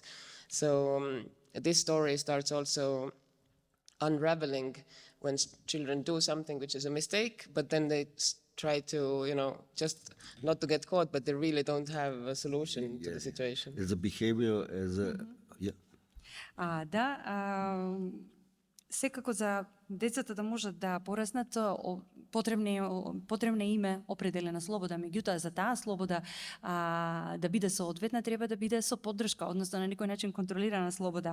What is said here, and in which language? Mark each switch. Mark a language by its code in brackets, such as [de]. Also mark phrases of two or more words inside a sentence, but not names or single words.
[en] So this story starts also unraveling when children do something which is a mistake, but then they try to, just not to get caught, but they really don't have a solution to the situation. As a behavior, as a... Yeah. [mk] Секако за децата да можат да пораснат, потребна име определена слобода. Меѓутоа, за таа слобода да биде соодветна, треба да биде со поддршка, односно на некој начин контролирана слобода.